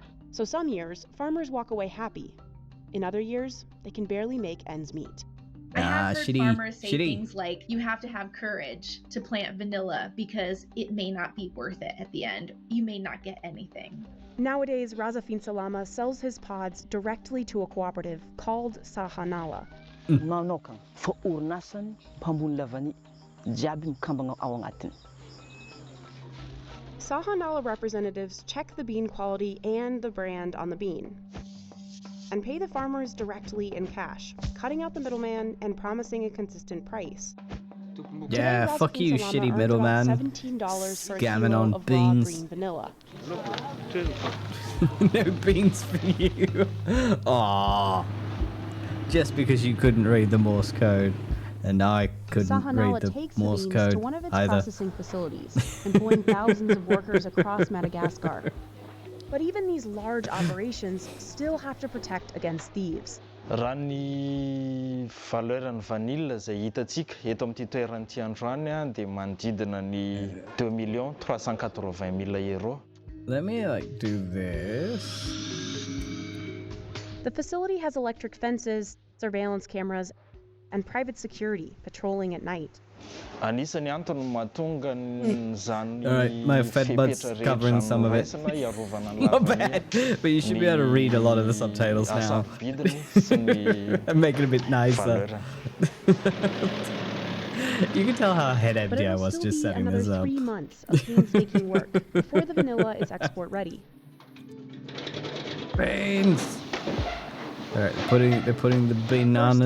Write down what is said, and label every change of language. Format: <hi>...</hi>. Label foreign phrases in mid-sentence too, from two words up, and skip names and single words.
<en>So some years, farmers walk away happy. In other years, they can barely make ends meet. I have heard farmers say shitty. things like, you have to have courage to plant vanilla because it may not be worth it at the end. You may not get anything. Nowadays, Raza Salama sells his pods directly to a cooperative called Sahanala.</en> <mg>Manokana fa orinasany mpambony lavany jiaby mikambagna ao agnatiny.</mg> <en>Sahanala representatives check the bean quality and the brand on the bean, and pay the farmers directly in cash, cutting out the middleman and promising a consistent price. Yeah, Today, fuck Raza you, Salama shitty earns middleman. about $17 for a Scamming kilo on of beans. raw green vanilla. No beans for you. Aww. Just because you couldn't read the Morse code, and I couldn't Sahanala read the takes Morse the beans code to one of its either. processing facilities, employing thousands of workers across Madagascar. But even these large operations still have to protect against thieves.</en> <mg>Raha ny valeurany vanille izay hitantsika eto amin'ity toeran'ity androany a dia manodidina ny 2 380 000 euro.</mg> <en>Let me like do this. The facility has electric fences, surveillance cameras, and private security patrolling at night.</en> <mg>Anisany antony mahatonga zany</mg> <en>Alright, my Fed bud's</en> <mg>fepetra</mg> <en>covering</en> <mg>rehetra</mg> <en>some of it.</en> <mg>noraisina iarovana ny</mg> <en>Not</en> <mg>lavany</mg> <en>bad, but you should be able to read a lot of the subtitles now.</en> <mg>asabidiny sy ny</mg> <en>And make it a bit nicer.</en> <mg>valeurany.</mg> <en>You can tell how head But empty I it'll was still just be setting another this up. 3 months of painstaking work before the vanilla is export ready. Beans! Alright, they're putting the bananas</en>